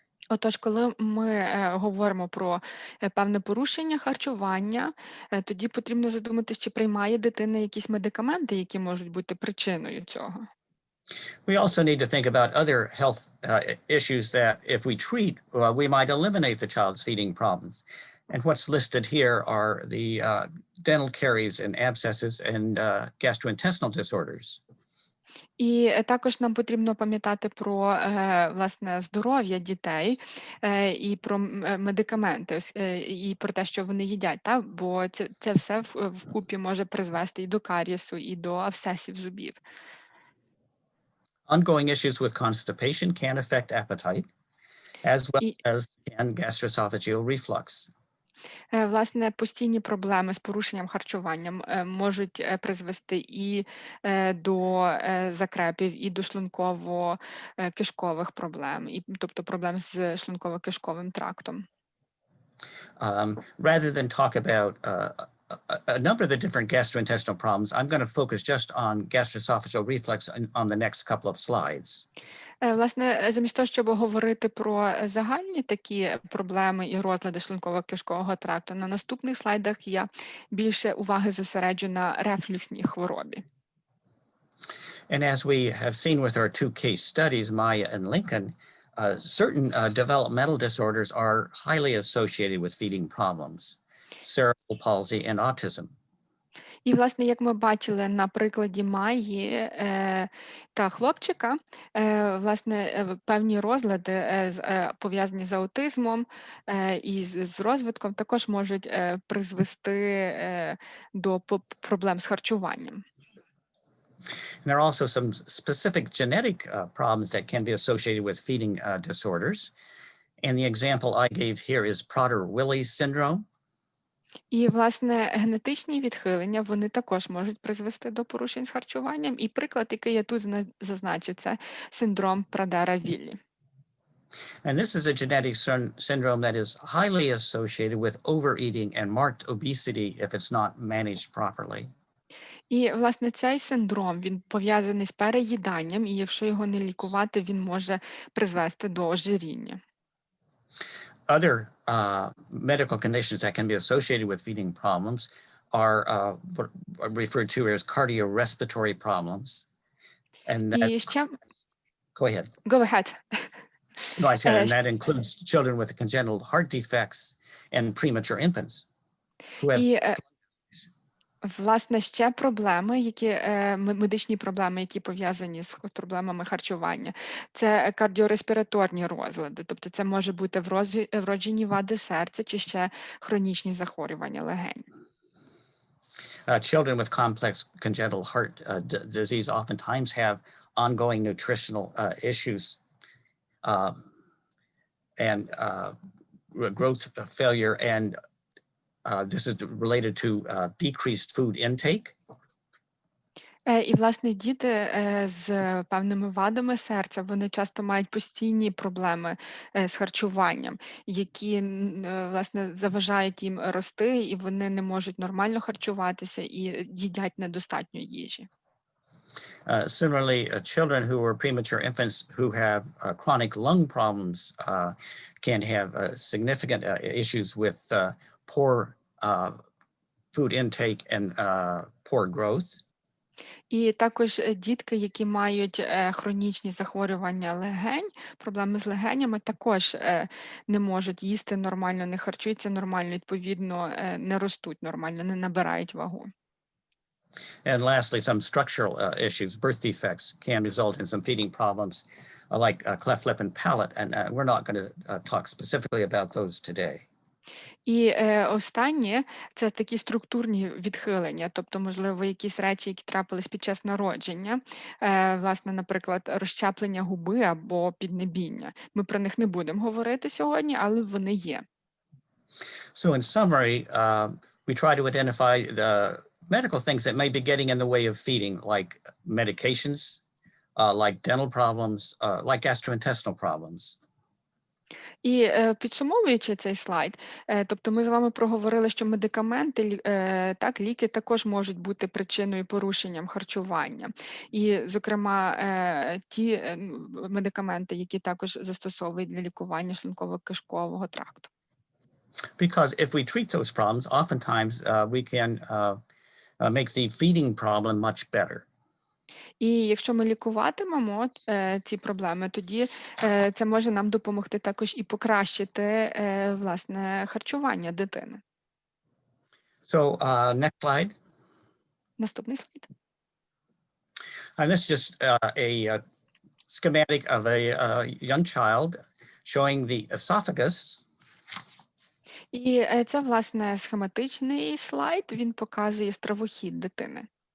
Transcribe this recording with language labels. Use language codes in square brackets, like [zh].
[uk] Отож, коли ми говоримо про певне порушення харчування, тоді потрібно задуматися, чи приймає дитина якісь медикаменти, які можуть бути причиною цього. [en] We also need to think about other health issues that if we treat, we might eliminate the child's feeding problems. And what's listed here are the dental caries and abscesses and gastrointestinal disorders. [uk] І також нам потрібно пам'ятати про, власне, здоров'я дітей і про медикаменти, і про те, що вони їдять, та? Бо це все вкупі може призвести і до карієсу, і до абсцесів зубів. [en] Ongoing issues with constipation can affect appetite, as well as can gastroesophageal reflux. [uk] Власне, постійні проблеми з порушенням харчуванням можуть призвести і до закрепів, і до шлунково-кишкових проблем, і, тобто проблем з шлунково-кишковим трактом. [en] Rather than talk about a number of the different gastrointestinal problems, I'm going to focus just on gastroesophageal reflux on the next couple of slides. [uk] Власне, замість того, щоб говорити про загальні такі проблеми і розлади шлунково-кишкового тракту, на наступних слайдах я більше уваги зосереджу на рефлюксній хворобі. [en] And as we have seen with our two case studies, Maya and Lincoln, certain developmental disorders are highly associated with feeding problems, cerebral palsy and autism. [uk] І, власне, як ми бачили на прикладі Майї та хлопчика, власне, певні розлади, пов'язані з аутизмом і з розвитком, також можуть призвести до проблем з харчуванням. [en] And there are also some specific genetic problems that can be associated with feeding disorders. And the example I gave here is Prader-Willi syndrome. [uk] І, власне, генетичні відхилення, вони також можуть призвести до порушень з харчуванням. І приклад, який я тут зазначив, це синдром Прадера-Віллі. [en] And this is a genetic syndrome that is highly associated with overeating and marked obesity if it's not managed properly. [uk] І, власне, цей синдром, він пов'язаний з переїданням, і якщо його не лікувати, він може призвести до ожиріння. [en] Other medical conditions that can be associated with feeding problems are referred to as cardiorespiratory problems. And that, [uk] І ще... [en] go ahead. Go ahead. No, I said, and that includes children with congenital heart defects and premature infants who have... [uk] І, власне, ще проблеми, медичні проблеми, які пов'язані з проблемами харчування, це кардіореспіраторні розлади, тобто це може бути вроджені вади серця чи ще хронічні захворювання легень. [en] Children with complex congenital heart disease oftentimes have ongoing nutritional issues and growth failure, and this is related to decreased food intake. [uk] І, власне, діти з певними вадами серця, вони часто мають постійні проблеми з харчуванням, які, власне, заважають їм рости, і вони не можуть нормально харчуватися і їдять недостатньо їжі. [en] Similarly, children who are premature infants who have chronic lung problems can have significant issues with poor food intake and poor growth. [uk] І також дітки, які мають хронічні захворювання легень, проблеми з легенями, також не можуть їсти нормально, не харчуються нормально, відповідно, не ростуть нормально, не набирають вагу. [en] And lastly, some structural issues, birth defects can result in some feeding problems like cleft lip and palate, and we're not going to talk specifically about those today. [uk] І останнє – це такі структурні відхилення, тобто, можливо, якісь речі, які трапились під час народження, власне, наприклад, розщеплення губи або піднебіння. Ми про них не будемо говорити сьогодні, але вони є. [en] So in summary, we try to identify the medical things that may be getting in the way of feeding, like medications, like dental problems, like gastrointestinal problems. [uk] І підсумовуючи цей слайд, тобто ми з вами проговорили, що медикаменти, так, ліки також можуть бути причиною порушенням харчування. І, зокрема, ті медикаменти, які також застосовують для лікування шлунково-кишкового тракту. [en] Because if we treat those problems, oftentimes we can make the feeding problem much better. [uk] І якщо ми лікуватимемо ці проблеми, тоді це може нам допомогти також і покращити, власне, харчування дитини. [en] So next slide. [uk] Наступний слайд. [en] And this is just a schematic of a young child showing the esophagus. [uk] І це, власне, схематичний слайд, він показує стравохід дитини,